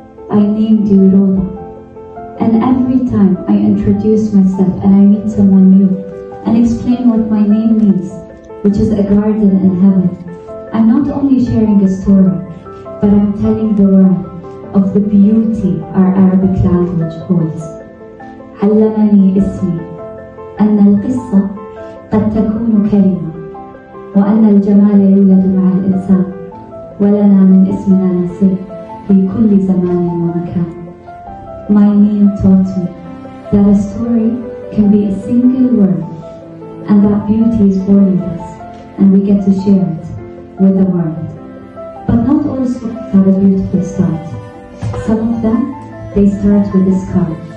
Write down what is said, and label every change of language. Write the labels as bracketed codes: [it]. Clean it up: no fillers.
[en] I named you Rowdha. And every time I introduce myself and I meet someone new and explain what my name means, which is a garden in heaven, I'm not only sharing a story, but I'm telling the world of the beauty our Arabic language holds. [ar] علمني اسمي أن القصة قد تكون كلمة وأن الجمال يولد مع الإنسان ولنا من اسمنا نصيب في كل زمان ومكان. [en] My name taught me that a story can be a single word and that beauty is born with us and we get to share it with the world. But not all stories have a beautiful start. Some of them, they start with a scar.